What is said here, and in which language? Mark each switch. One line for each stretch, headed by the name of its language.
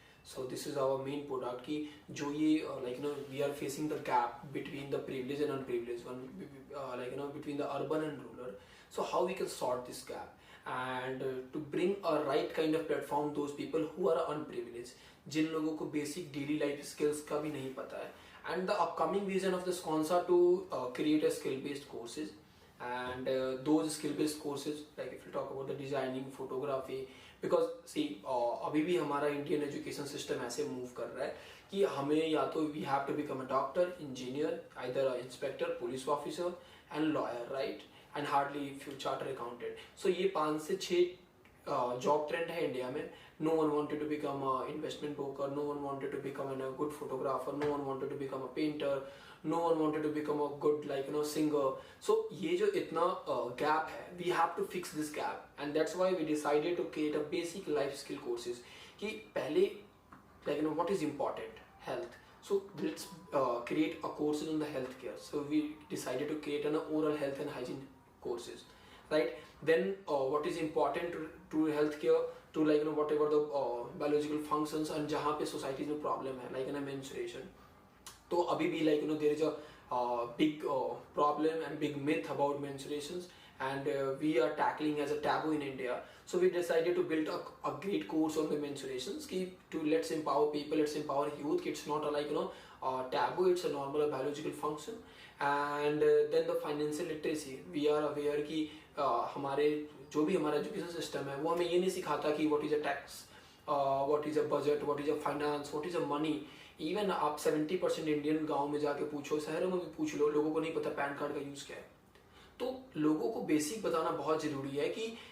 English: So this is our main product
Hindi: ki jo ye
English: we are facing the gap between the privileged and unprivileged one, between the urban and rural. So how we can sort this gap, and to bring a right kind of platform those people who are unprivileged,
Hindi: jin logo ko basic daily life skills ka bhi nahi pata hai.
English: And the upcoming vision of the Sakonsa to create a skill based courses, and those skill based courses, like if you talk about the designing, photography, because see
Hindi: अभी भी हमारा Indian education system ऐसे move कर रहा है कि हमें
English: या तो we have to become a doctor, engineer, either inspector, police officer and lawyer, right, and hardly few charter accountant.
Hindi: सो ये 5 से 6 जॉब ट्रेंड है इंडिया में.
English: No one wanted to become an investment broker, no one wanted to become a good photographer, no one wanted to become a painter, no one wanted to become a good singer. So
Hindi: ये जो इतना
English: gap है, we have to fix this gap, and that's why we decided to create a basic life skill courses
Hindi: कि पहले
English: what is important, health. So let's create a courses on the healthcare. So we decided to create an oral health and hygiene courses, right? Then what is important to healthcare, to whatever the biological functions, and
Hindi: जहाँ पे
English: societies में problem है, like menstruation.
Hindi: तो अभी भी
English: there is a big problem and big myth about menstruations, and we are tackling as a taboo in India. So we decided to build a great course on the menstruations to let's empower people, let's empower youth. It's not a taboo, it's a normal biological function. And then the financial literacy, we are aware
Hindi: कि हमारे जो भी हमारा education system है वो हमें ये नहीं सिखाता कि
English: What is a tax, what is a budget, what is a finance, what is a money.
Hindi: Even आप 70% इंडियन गांव में जाके पूछो, शहरों में भी पूछ लो, लोगों को नहीं पता पैन कार्ड का यूज क्या है. तो लोगों को बेसिक बताना बहुत जरूरी है कि